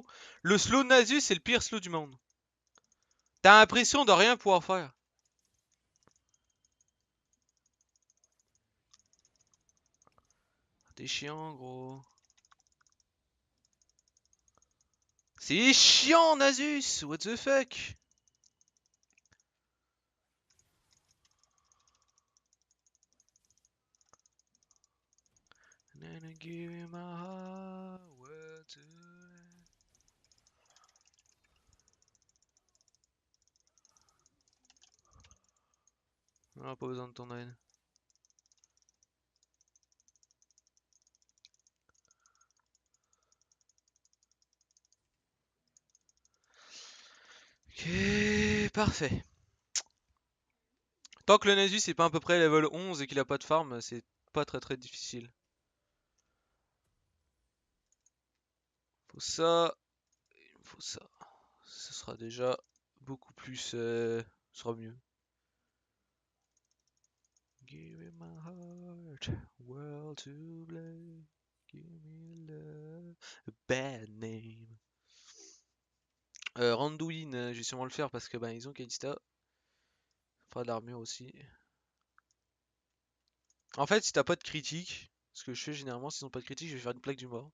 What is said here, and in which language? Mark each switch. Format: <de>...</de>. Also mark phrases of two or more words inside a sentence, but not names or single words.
<fr>Le slow de Nasus, c'est le pire slow du monde. T'as l'impression de rien pouvoir faire. T'es chiant, gros. C'est chiant,</fr> <en>Nasus! What the fuck? Give you my heart, where to</en> <fr>On a pas besoin de ton aide. Ok, parfait. Tant que le Nasus est pas à peu près level 11 et qu'il a pas de farm, c'est pas très difficile. Faut ça, il me faut ça. Ce sera déjà beaucoup plus, ce sera mieux.</fr> <en>Give me my heart, world to play. Give me love, a bad name.</en> <fr>Randuin, je vais sûrement le faire parce que ben ils ont Kalista. Ça fera de l'armure aussi. En fait, si t'as pas de critique, ce que je fais généralement, s'ils ont pas de critique, je vais faire une plaque du mort.</fr>